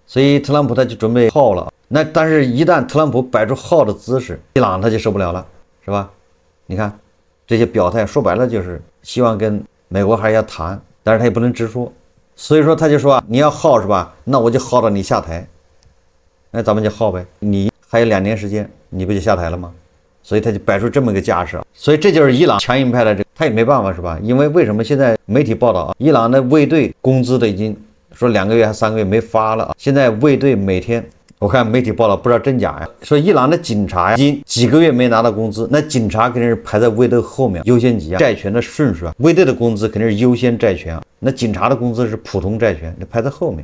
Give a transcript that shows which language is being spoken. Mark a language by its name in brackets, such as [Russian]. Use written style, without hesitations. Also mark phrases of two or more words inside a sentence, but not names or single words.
[Chinese] 所以特朗普他就準備耗了。那但是一旦特朗普擺出耗的姿勢，伊朗他就受不了了，是吧？你看這些表態，說白了就是希望跟美國還要談，但是他也不能直說。所以說他就說啊，你要耗是吧？那我就耗到你下台，那咱們就耗唄。你還有2年時間，你不就下台了嗎？所以他就擺出這麼個架勢。所以這就是伊朗強硬派的這個，他也沒辦法是吧？因為為什麼現在媒體報道啊，伊朗的衛隊工資都已經說2個月還3個月沒發了啊，現在衛隊每天。我看媒體報道不知道真假呀，說伊朗的警察呀，已經幾個月沒拿到工資，那警察肯定是排在衛隊後面，優先級啊，債權的順序啊，衛隊的工資肯定是優先債權啊，那警察的工資是普通債權，那排在後面。